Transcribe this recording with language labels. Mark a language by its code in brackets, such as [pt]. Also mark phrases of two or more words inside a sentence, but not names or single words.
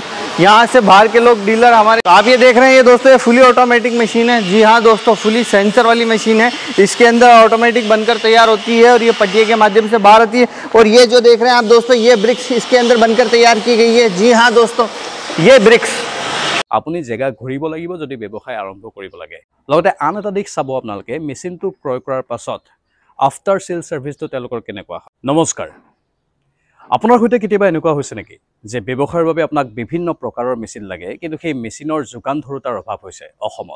[hi] यहाँ से बाहर के लोग डीलर हमारे, आप ये देख रहे हैं ये दोस्तों, ये [en] fully automatic machine [hi] है। जी हाँ दोस्तों, [en] fully sensor [hi] वाली मशीन है। इसके अंदर ऑटोमेटिक बनकर तैयार होती है और ये पटिये के माध्यम से बाहर आती है। और ये जो देख रहे हैं आप दोस्तों, ये ब्रिक्स इसके अंदर बनकर तैयार की गई है। जी हाँ दोस्तों, ये ब्रिक्स। [as] আপুনি জেগা ঘূৰিব লাগিব যদি ব্যৱসায় আৰম্ভ কৰিব লাগে। লগতে আন এটা দিশ চাব আপোনালোকে, মেচিনটো ক্ৰয় কৰাৰ পাছত [en] after sale serviceto [as] তেওঁলোকৰ কেনেকুৱা হয়। নমস্কাৰ, আপোনাৰ সৈতে কেতিয়াবা এনেকুৱা হৈছে নেকি যে ব্যৱসায়ৰ বাবে আপোনাক বিভিন্ন প্ৰকাৰৰ মেচিন লাগে, কিন্তু সেই মেচিনৰ যোগান ধৰোতাৰ অভাৱ হৈছে অসমত।